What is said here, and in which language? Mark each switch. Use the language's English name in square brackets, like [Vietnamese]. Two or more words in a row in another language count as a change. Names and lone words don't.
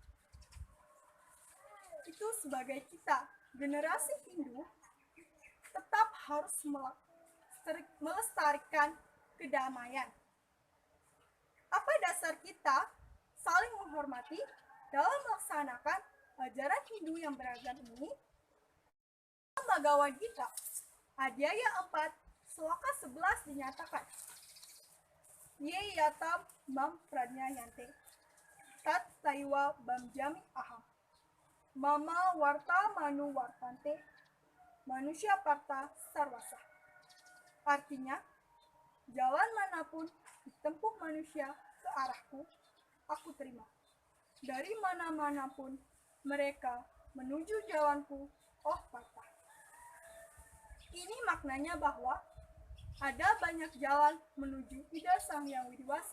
[Indonesian] Itu sebagai kita, generasi Hindu, tetap harus melestarikan kedamaian. Apa dasar kita saling menghormati dalam melaksanakan ajaran Hindu yang beragam ini? Dalam Bhagavad Gita, Adhyaya 4, Sloka 11 dinyatakan, [Sanskrit] Ye yatam mam pradnyayante, tat taiwa bamjami aham, mama warta manu wartante, manusia parta sarwasa. [Indonesian] Artinya, jalan manapun ditempuh manusia ke arahku, aku terima. Dari mana-mana pun mereka menuju jalanku, oh parta. Ini maknanya bahwa ada banyak jalan menuju Ida Sang Yang Widiwasa.